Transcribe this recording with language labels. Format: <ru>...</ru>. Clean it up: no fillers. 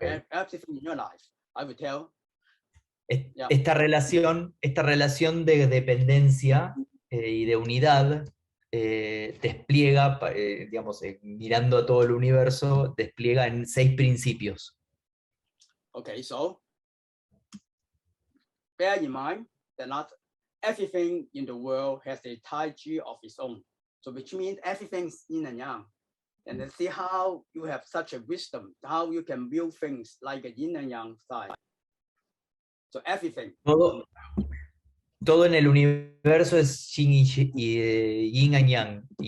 <en>Everything in your life, I will tell.</en> <es>Esta relación de dependencia y de unidad despliega, digamos, mirando a todo el universo, despliega en 6 principios.</es> <en>Okay, so bear in mind that not everything in the world has a Tai-Chi of its own. So which means everything's yin and yang. And then see how you have such a wisdom, how you can view things like a yin and yang side. So everything.</en> <es>Todo en el universo es yin y yang.</es>